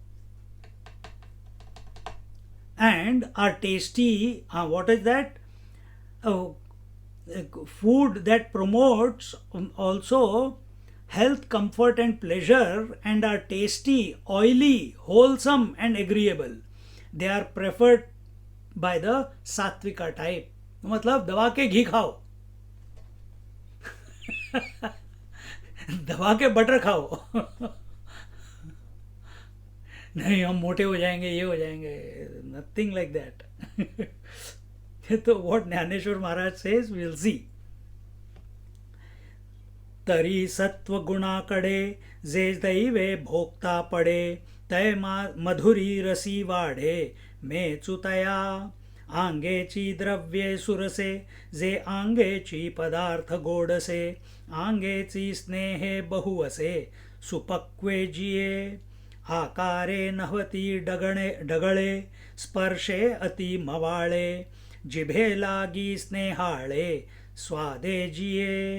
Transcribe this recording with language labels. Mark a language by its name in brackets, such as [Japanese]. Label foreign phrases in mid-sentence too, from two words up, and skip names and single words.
[English] And are tasty, what is that? Food that promotes also health, comfort and pleasure, and are tasty, oily, wholesome and agreeable. They are preferred by the सात्विका type. [Hindi] मतलब दबा के घी खाओ, दबा के बटर खाओ. नहीं हम मोटे हो जाएंगे, ये हो जाएंगे, [English] nothing like that. तो what ज्ञानेश्वर महाराज says we will see. [Marathi] तरी सत्व गुणाकडे जे दैवे भोगता पडे, तय मधुरी रसी वाढे मेचुतया. आंगेची द्रव्ये सुरसे जे आंगेची पदार्थ गोडसे, आंगेची स्नेहे बहुवसे सुपक्वे जिये. आकारे नहवती डगळे स्पर्शे अति मवाळे, जिभे लागी स्नेहाळे स्वादे जिये.